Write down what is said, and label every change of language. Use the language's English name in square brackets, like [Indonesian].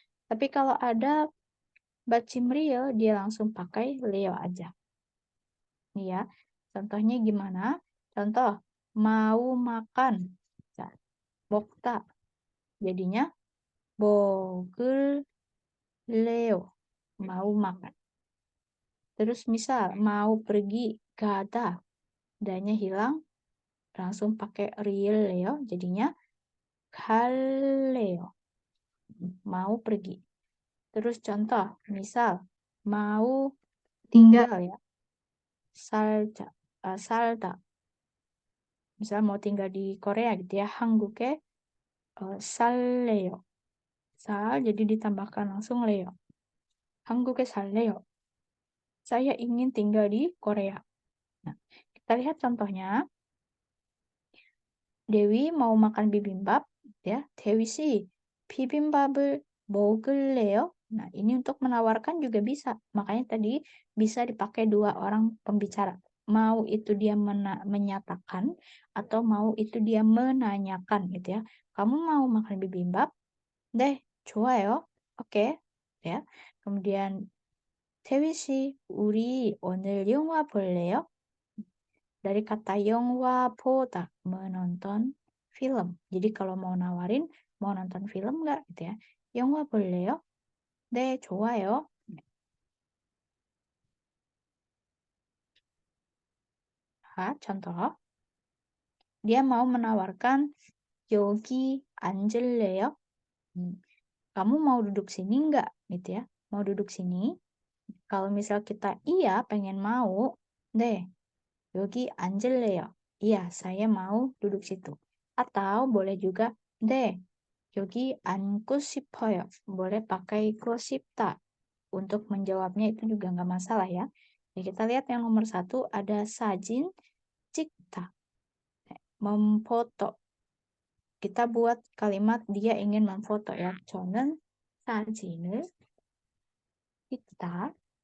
[Indonesian] Tapi kalau ada bacim real, dia langsung pakai leo aja. Nih ya, contohnya gimana? Contoh, mau makan. [Korean] Nah, 먹다. Jadinya 먹을래요. [Indonesian] Mau makan. Terus misal mau pergi, 가다. Danya hilang, langsung pakai real leo. Jadinya [Korean] 갈래요. [Indonesian] Mau pergi. Terus contoh, misal mau tinggal ya, 살다. Misal mau tinggal di Korea gitu ya, [Korean] 한국에 살래요. [Indonesian] Sal jadi ditambahkan langsung leo. [Korean] 한국에 살래요. [Indonesian] Saya ingin tinggal di Korea. Nah, kita lihat contohnya. Dewi mau makan bibimbap, ya. Dewi sih, [Korean] bibimbap을 먹을래요? [Indonesian] Nah, ini untuk menawarkan juga bisa. Makanya tadi bisa dipakai dua orang pembicara. Mau itu dia menyatakan atau mau itu dia menanyakan gitu ya. Kamu mau makan bibimbap? [Korean] 네, 좋아요. [Indonesian] Oke, ya. Kemudian [Korean] 태위 씨, 우리 오늘 영화 볼래요? [Indonesian] Dari kata 영화 보다, menonton film. Jadi kalau mau nawarin, mau nonton film nggak gitu ya. [Korean] 영화 볼래요? 네, 좋아요. [Indonesian] Nah, contoh, dia mau menawarkan [Korean] 여기 앉을래요? [Indonesian] Kamu mau duduk sini nggak? Gitu ya. Mau duduk sini. Kalau misal kita iya, pengen mau, deh, [Korean] 여기 앉을래요? [Indonesian] Iya, saya mau duduk situ. Atau boleh juga, [Korean] 네, 여기 앉고 싶어요. [Indonesian] Boleh pakai 고 싶다. Untuk menjawabnya itu juga nggak masalah ya. Ya, kita lihat yang nomor 1 ada sajin cikta. Memfoto. Kita buat kalimat dia ingin memfoto ya. [Korean] 저는 사진을 찍다.